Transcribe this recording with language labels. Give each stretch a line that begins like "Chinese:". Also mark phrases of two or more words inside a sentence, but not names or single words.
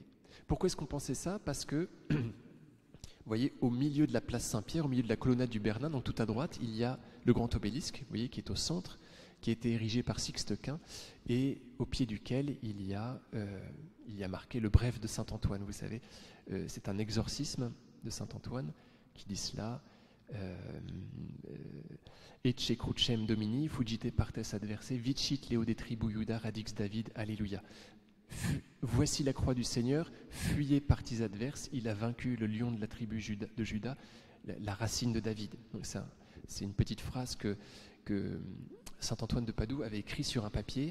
French: Pourquoi est-ce qu'on pensait ça ? Parce que vous voyez, au milieu de la place Saint-Pierre, au milieu de la colonnade du Bernin, donc tout à droite, il y a le grand obélisque, vous voyez, qui est au centre, qui a été érigé par Sixte Quint, et au pied duquel il y a marqué le bref de Saint-Antoine. Vous savez, c'est un exorcisme de Saint-Antoine qui dit cela.
Latin: Ecce crucem Domini, fugite partes adverse, vicit Leo de tribu Iuda, radix David, Alléluia.
French: Voici la croix du Seigneur, fuyez partis adverses, il a vaincu le lion de la tribu de Juda, la racine de David. Donc ça, c'est une petite phrase que saint Antoine de Padoue avait écrit sur un papier.